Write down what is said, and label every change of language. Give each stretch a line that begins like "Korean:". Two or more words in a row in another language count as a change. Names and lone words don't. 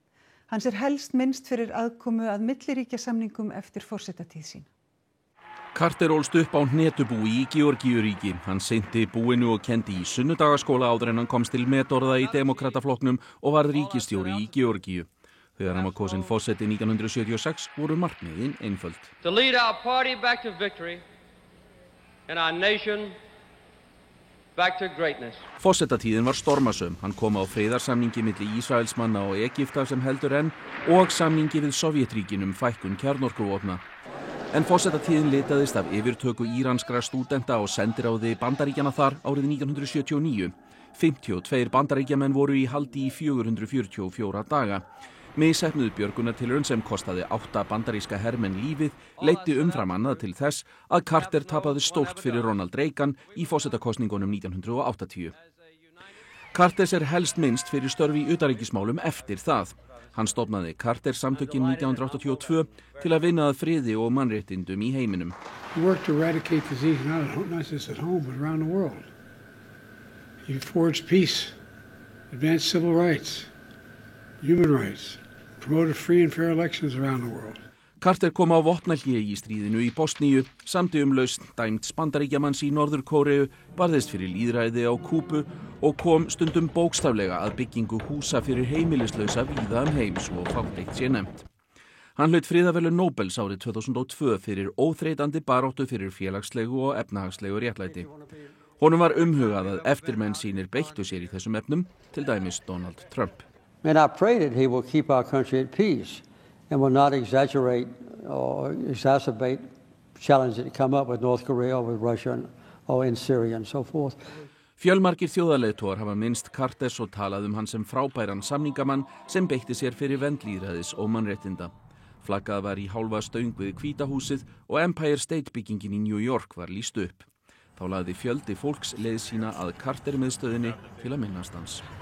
Icelandic: Hans helst minnst fyrir aðkomu að milliríkjasamningum eftir forsetatíð sín. Carter ólst upp á hnetubúi í Georgíuríki. Hann synti búinu og kenndi í sunnudagaskóla áður en hann komst til metorða í demokrataflokknum og varð ríkisstjóri í Georgíu. Þegar hann var kosinn forseti 1976 voru markmiðin einföld.
English: To lead our party back to victory and our nation back to greatness.
Icelandic: Forsetatíðin var stormasöm. Hann kom á friðarsamningi milli Ísraelsmanna og Egypta sem heldur enn og samningi við Sovétríkin fækkun kjarnorkuvopna. En forsetatíðin litaðist af yfirtöku íranskra stúdenta og sendiráði Bandaríkjanna þar árið 1979. 52 bandaríkjamenn voru í haldi í 444 daga. Misheppnuð björgunartilraun sem kostaði 8 bandaríska hermenn lífið leiddi umfram annað til þess að Carter tapaði stórt fyrir Ronald Reagan í forsetakosningunum 1980. Carters helst minnst fyrir störf í utanríkismálum eftir það. Hann stofnaði Carter samtökin 1982 til að vinna að friði og mannréttindum í heiminum.
English: He worked to eradicate disease not just at home but around the world. He forged peace, advanced civil rights, human rights, promoted free and fair elections around the world.
Icelandic: Carter kom á vopnahléi í stríðinu í Bosníu, samdi lausn dæmds Bandaríkjamanns í Norður-Kóreu, barðist fyrir lýðræði á Kúbu og kom stundum bókstaflega að byggingu húsa fyrir heimilislausa víða heim svo fátt eitt sé nefnt. Hann hlaut friðarverðlaun Nóbels árið 2002 fyrir óþreytandi baráttu fyrir félagslegu og efnahagslegu réttlæti. Honum var umhugað að eftirmenn sínir beittu sér í þessum efnum, til dæmis Donald Trump.
English: And I pray that he will keep our country at peace and will not exaggerate or exacerbate challenges that come up with North Korea or with Russia or in Syria and so forth.
Icelandic: Fjölmargir þjóðarleiðtogar hafa minnst Carters og talað hann sem frábæran samningamann sem beitti sér fyrir vernd lýðræðis og mannréttinda. Flaggað var í hálfa stöng við Hvíta húsið og Empire State byggingin í New York var lýst upp. Þá lagði fjöldi fólks leið sína að Carter miðstöðinni til að minnast hans.